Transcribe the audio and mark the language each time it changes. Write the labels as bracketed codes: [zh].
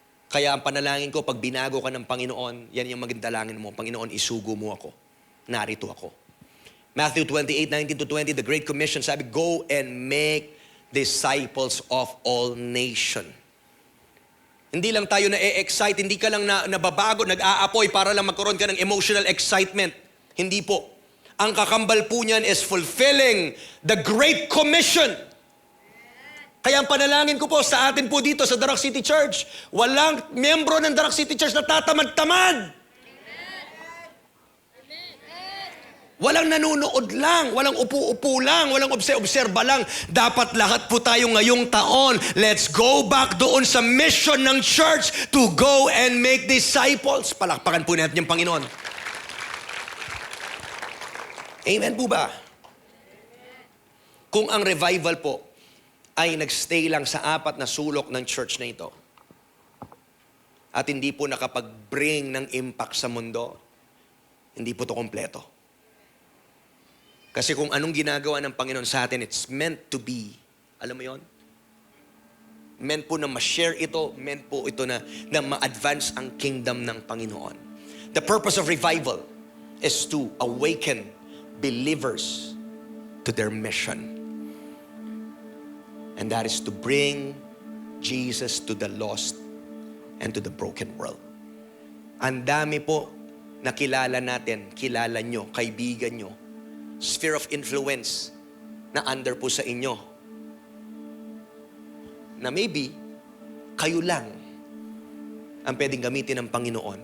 [tl] Kaya ang panalangin ko, pag binago ka ng Panginoon, yan yung maging dalangin mo, Panginoon, isugo mo ako. Narito ako. [en] Matthew 28:19-20, the Great Commission, [tl] sabi, [en] go and make disciples of all nations. [tl] Hindi lang tayo na-excite, hindi ka lang nababago, nag-aapoy para lang magkaroon ka ng emotional excitement. Hindi po. Ang kakambal po niyan [en] is fulfilling the Great Commission. [tl] Kaya ang panalangin ko po sa atin po dito sa Darak City Church, walang miyembro ng Darak City Church na tatamad-tamad. Walang nanunood lang, walang upo-upo lang, walang obserba lang. Dapat lahat po tayo ngayong taon, [en] let's go back [tl] doon sa mission ng church [en] to go and make disciples. [tl] Palakpakan po natin yung Panginoon. Amen po ba? Kung ang revival po ay nagstay lang sa 4 na sulok ng church na ito at hindi po nakapag-bring ng impact sa mundo, hindi po ito kompleto. Kasi kung anong ginagawa ng Panginoon sa atin, [en] it's meant to be. [tl] Alam mo yon? Meant po na ma-share ito, meant po ito na ma-advance ang kingdom ng Panginoon. [en] The purpose of revival is to awaken believers to their mission. And that is to bring Jesus to the lost and to the broken world. [tl] Ang dami po na kilala natin, kilala nyo, kaibigan nyo, sphere of influence na under po sa inyo, na maybe kayo lang ang pwedeng gamitin ng Panginoon.